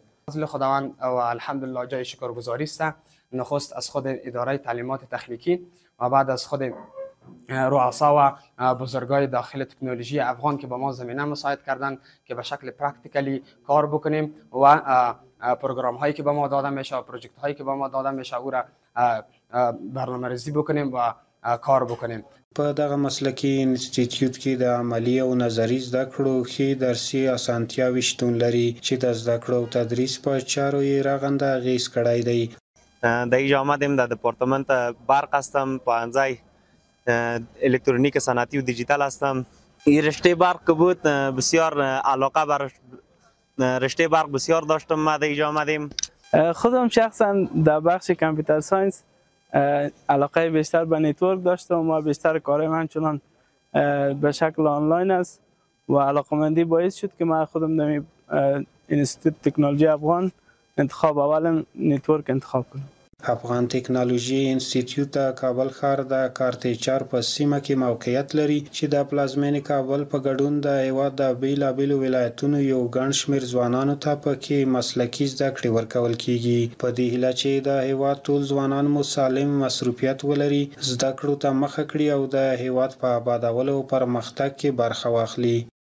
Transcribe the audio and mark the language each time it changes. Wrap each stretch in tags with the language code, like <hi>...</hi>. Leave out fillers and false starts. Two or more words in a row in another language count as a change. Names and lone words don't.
<fa>فضل خداوند و الحمدلله جای شکرگزاری است. نخست از خود اداره تعلیمات تخنیکی و بعد از خود رؤسا و بزرگای داخل تکنولوژی افغان که با ما زمینه مساعد کردن که به شکل پرکتیکلی کار بکنیم و پروگرام هایی که به ما داده میشه و پروژکت هایی که به ما داده میشه او را برنامه‌ریزی بکنیم و کار بکنیم.</fa> <ps>په دغه مسلکي انسټیټیوټ کې د عملي او نظري زده کړو ښې درسي اسانتیاوې شتون لري چې د زده کړو او تدریس په چارو یې رغنده اغېز کړی دی.</ps> <fa>در اینجا آمدیم در دپارتمنت برق هستم، پوهنځی الکترونیک صنعتی و دیجیتال هستم. این رشته برق که بود بسیار علاقه بر رشته برق بسیار داشتم. ما در اینجا آمدیم. خودم شخصا در بخش کامپیوتر ساینس علاقه بیشتر به نتورک داشتم و بیشتر کارم همچنان به شکل آنلاین است و علاقمندی باعث شد که من خودم در انستیتوت تکنولوژی افغان انتخاب اولم نتورک انتخاب کنم.</fa> <ps>افغان ټکنالوژي انسټیټیوټ د کابل ښار د کارتیچار په سیمه کې موقعیت لري چې د پلازمینې کابل په ګډون د هیواد د بیلابیلو ولایتونو یو ګڼ شمېر ځوانانو ته پکې مسلکي زده کړې ورکول کیږي. په دې هیله چې د هیواد ټول ځوانان مو سالم مصروفیت ولري، زده کړو ته مخه کړي او د هیواد په آبادولو او پرمختګ کې برخه واخلي.</ps>